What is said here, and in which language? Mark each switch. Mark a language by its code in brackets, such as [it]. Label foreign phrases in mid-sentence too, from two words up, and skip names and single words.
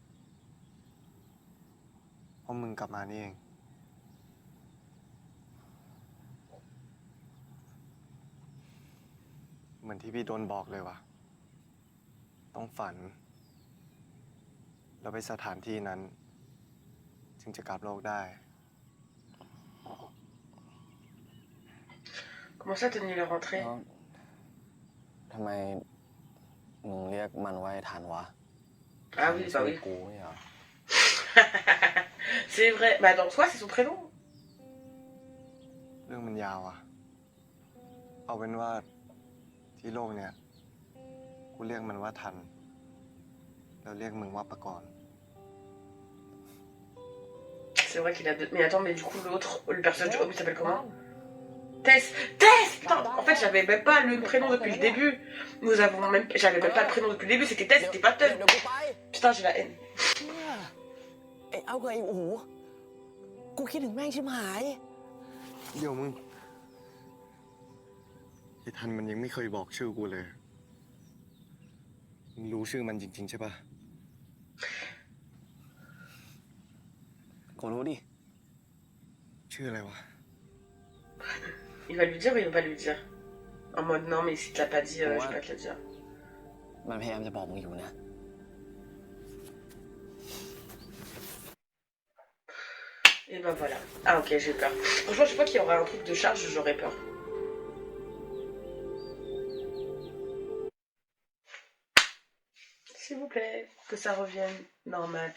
[th] เพราะมึงกลับมานี่เอง เหมือนที่พี่โดนบอกเลยว่ะ ต้องฝัน แล้วไปสถานที่นั้น จึงจะกลับโลกได้ [fr] Comment ça, Tony, il est rentré [th] แล้วทำไมมึงเรียกมันว่าไอ้ทันวะ [fr] Ah oui, bah oui. [th] กูไม่เหรอ [fr] C'est vrai. Mais attends, soit c'est son prénom. [th] เรื่องมันยาวอ่ะ เอาเป็นว่าที่โลกเนี่ย กูเรียกมันว่าทัน แล้วเรียกมึงว่าปะกรณ์ [fr] C'est vrai qu'il a deux... Mais attends, mais du coup, l'autre, le personnage du homme, il s'appelle comment Tess. Tess. Putain, en fait, j'avais même pas le prénom depuis le début. Nous avons même... J'avais même pas le prénom depuis le début, c'était Tess, c'était pas Teuf. Putain, j'ai la haine. [th] ไอ้เอากับไอ้อูกูคิดถึงแม่งชิบหาย เดี๋ยวมึง ไอ้ทันมันยังไม่เคยบอกชื่อกูเลย มึงรู้ชื่อมันจริงๆใช่ปะ กูรู้ดิ ชื่ออะไรวะ [fr] Il va lui dire ou il va pas lui dire? En mode non, mais si tu l'as pas dit, je vais pas te le dire. [th] มันพยายามจะบอกมึงอยู่นะ [fr] Et ben voilà. Ah ok, j'ai peur. Franchement, je crois qu'il y aura un truc de charge, j'aurais peur. S'il vous plaît, que ça revienne normal.